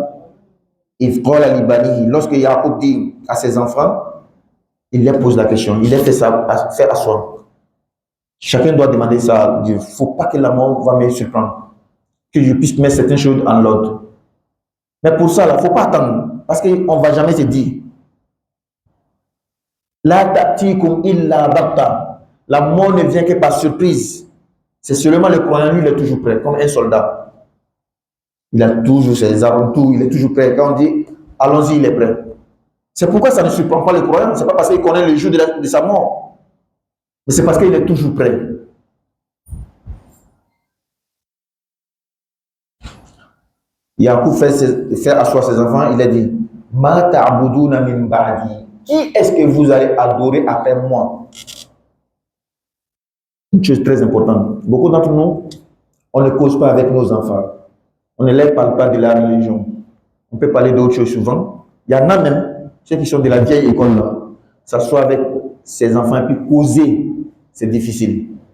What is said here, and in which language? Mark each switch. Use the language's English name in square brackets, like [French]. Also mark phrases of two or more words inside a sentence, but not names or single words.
[French] Lorsque Yacoub dit à ses enfants, il leur pose la question, il leur fait asseoir. Chacun doit demander ça à Dieu. Il ne faut pas que la mort va me surprendre. Que je puisse mettre certaines choses en l'ordre. Mais pour ça, il ne faut pas attendre. Parce qu'on ne va jamais se dire. [Arabic] لا تأتيكم إلا بغتة. [French] La mort ne vient que par surprise. C'est seulement le croyant, lui, il est toujours prêt, comme un soldat. Il a toujours ses armes, tout, il est toujours prêt. Quand on dit, allons-y, il est prêt. C'est pourquoi ça ne surprend pas le croyant. Ce n'est pas parce qu'il connaît le jour de sa mort. Mais c'est parce qu'il est toujours prêt. Yacoub fait asseoir ses enfants, il a dit, [Arabic] ما تعبدون من بعدي. [French] Qui est-ce que vous allez adorer après moi? Une chose très importante. Beaucoup d'entre nous, on ne cause pas avec nos enfants. On ne leur parle pas de la religion. On peut parler d'autres choses souvent. Il y en a même, ceux qui sont de la vieille école là, s'asseoir avec ses enfants et puis causer, c'est difficile.